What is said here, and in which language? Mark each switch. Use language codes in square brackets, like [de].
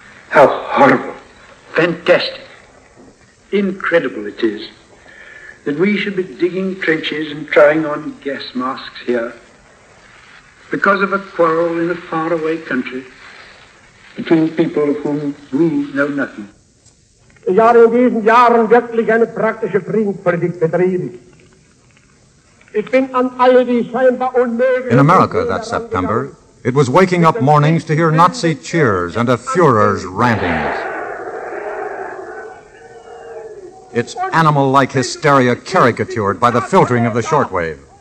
[en] "How horrible, fantastic, incredible it is that we should be digging trenches and trying on gas masks here because of a quarrel in a faraway country between people of whom we know nothing." [de] Ich habe in diesen Jahren wirklich eine praktische Friedenspolitik betrieben. [en] In America that September, it was waking up mornings to hear Nazi cheers and a Führer's rantings. Its animal-like hysteria caricatured by the filtering of the shortwave.